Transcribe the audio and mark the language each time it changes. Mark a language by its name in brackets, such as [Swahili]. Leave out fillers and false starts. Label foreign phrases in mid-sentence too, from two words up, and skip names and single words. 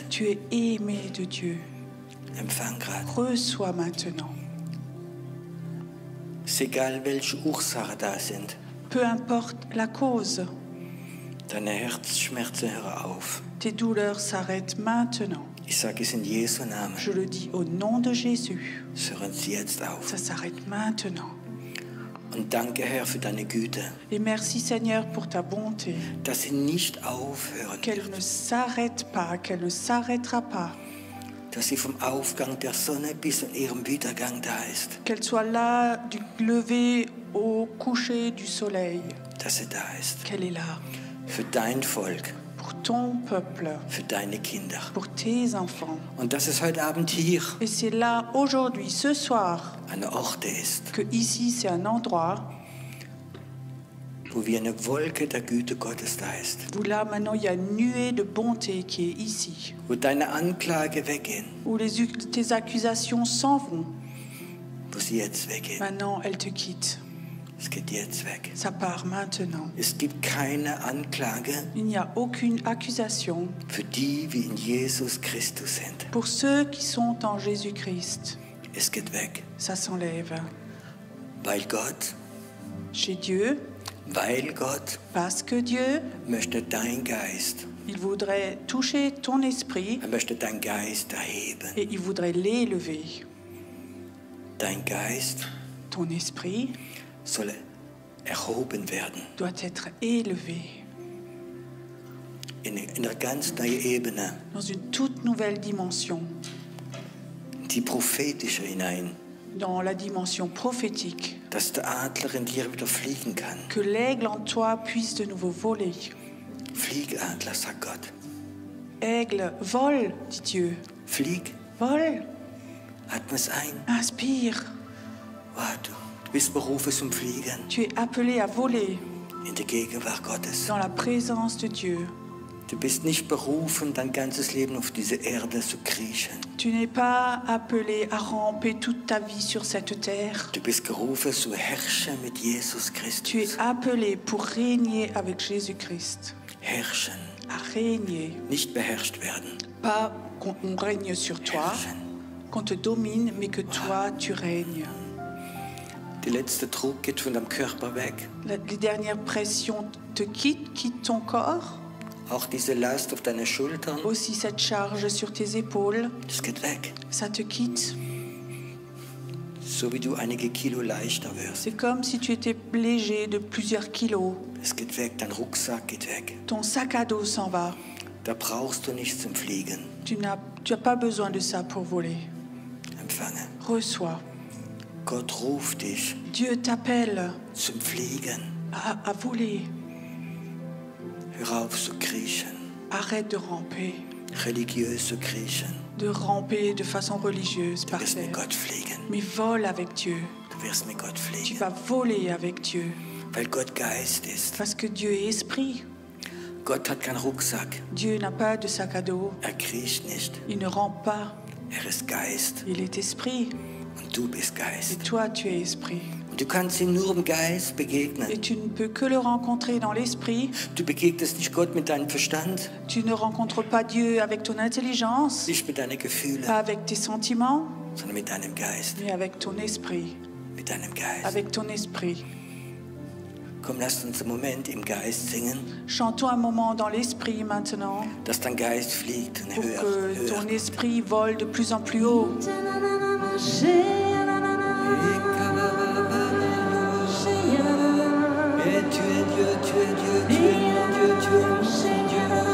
[French] Tu es aimé de Dieu. [German] Empfang gerade. [French] Reçois maintenant. [German] Es ist egal, welche Ursachen da sind. [French] Peu importe la cause, [German] Deine Herzschmerzen hören auf. [French] tes douleurs s'arrêtent maintenant. [German] Ich sage es in Jesu Namen. [French] Je le dis au nom de Jésus. [German] Es hören sie jetzt auf. [French] Ça s'arrête maintenant. [German] Und danke, Herr, für deine Güte, [French] Et merci Seigneur pour ta bonté. [German] dass sie nicht aufhören [French] Qu'elle [German] wird. [French] ne s'arrête pas, qu'elle ne s'arrêtera pas. [German] Dass sie vom Aufgang der Sonne bis an ihrem Wiedergang da ist. [French] Qu'elle soit là du lever au coucher du soleil. [German] Dass sie da ist. [French] Qu'elle est là [German] Für dein Volk, [French] pour ton peuple, [German] für deine Kinder. [French] pour tes enfants. [German] Und dass es heute Abend hier [French] Et c'est là, aujourd'hui, ce soir, [German] ein Ort ist, [French] que ici, c'est un endroit [German] wo wie eine Wolke der Güte Gottes da ist. [French] où là, maintenant, il y a une nuée de bonté qui est ici. [German] Wo deine Anklage weggehen, [French] Où tes accusations s'en vont. [German] wo sie jetzt weggehen. [French] Maintenant, elles te quittent. [German] Es geht jetzt weg. [French] Ça part maintenant. [German] Es gibt keine Anklage [French] Il n'y a aucune accusation [German] für die, wie in Jesus Christus sind. [French] pour ceux qui sont en Jésus-Christ. [German] Es geht weg, [French] Ça s'enlève. [German] weil Gott, [French] Chez Dieu, parce que Dieu, [German] möchte dein Geist, [French] il voudrait toucher ton esprit [German] möchte dein Geist erheben. [French] et il voudrait l'élever. [German] Dein Geist [French] Ton esprit [German] soll erhoben werden [French] doit être élevé [German] in einer ganz neuen Ebene, [French] dans une toute nouvelle dimension, [German] die prophetische hinein, [French] dans la dimension prophétique, [German] dass der Adler in dir wieder fliegen kann. [French] que l'aigle en toi puisse de nouveau voler. [German] Flieg, Adler, sagt Gott. [French] Aigle, vole, dit Dieu. [German] Flieg, [French] Vole, [German] atme es ein. [French] inspire. [German] Du bist berufen zum Fliegen [French] Tu es appelé à voler [German] in der Gegenwart Gottes. [French] dans la présence de Dieu. [German] Du bist nicht berufen, dein ganzes Leben auf diese Erde zu kriechen. [French] Tu n'es pas appelé à ramper toute ta vie sur cette terre. [German] Du bist gerufen zu herrschen mit Jesus [French] Tu es [German] Christus. [French] appelé pour régner avec Jésus-Christ. [German] Herrschen, [French] À régner. [German] nicht beherrscht werden. [French] Pas qu'on règne sur toi, [German] Herrschen. [French] qu'on te domine, mais que toi, tu règnes. [German] Die letzte Druck geht von deinem Körper weg. [French] Les dernières pressions te quittent ton corps. [German] Auch diese Last auf deine Schultern, [French] Aussi cette charge sur tes épaules, [German] das geht weg. [French] ça te quitte. [German] So wie du einige Kilo leichter wirst. [French] C'est comme si tu étais léger de plusieurs kilos. [German] Es geht weg, dein Rucksack geht weg. [French] Ton sac à dos s'en va. [German] Da brauchst du nichts zum Fliegen. [French] Tu n'as pas besoin de ça pour voler. [German] Empfange. [French] Reçois. [German] Gott ruft dich [French] Dieu t'appelle [German] zum Fliegen. [French] à voler. [German] Hör auf zu kriechen, [French] Arrête de ramper. [German] religiös zu kriechen. [French] de ramper de façon religieuse [German] Du [French] par [German] wirst mit [French] terre. [German] Gott fliegen. [French] Mais vole avec Dieu. [German] Du wirst mit Gott [French] Tu [German] fliegen. [French] vas voler avec Dieu. [German] Weil Gott Geist ist. [French] Parce que Dieu est esprit. [German] Gott hat keinen Rucksack. [French] Dieu n'a pas de sac à dos. [German] Kriecht nicht. [French] Il ne rampe pas. [German] Ist Geist. [French] Il est esprit. [German] Und du bist [French] Et [German] Geist. [French] toi, tu es esprit. [German] Und du kannst ihm nur im Geist begegnen. [French] Et tu ne peux que le rencontrer dans l'esprit. [German] Du begegnest nicht Gott mit deinem Verstand, [French] Tu ne rencontres pas Dieu avec ton intelligence, [German] nicht mit deinen Gefühlen, [French] pas avec tes sentiments, [German] sondern mit deinem Geist. [French] mais avec ton esprit. [German] Mit deinem Geist. [French] Avec ton esprit. [German] Komm, lasst uns einen Moment im Geist singen, [French] Chantons un moment dans l'esprit maintenant [German] dass dein Geist fliegt und [French] pour [German] höher, [French] que ton [German] höher. [French] esprit vole de plus en plus haut. Et tu es Dieu, tu es Dieu, tu es Dieu, tu es Dieu.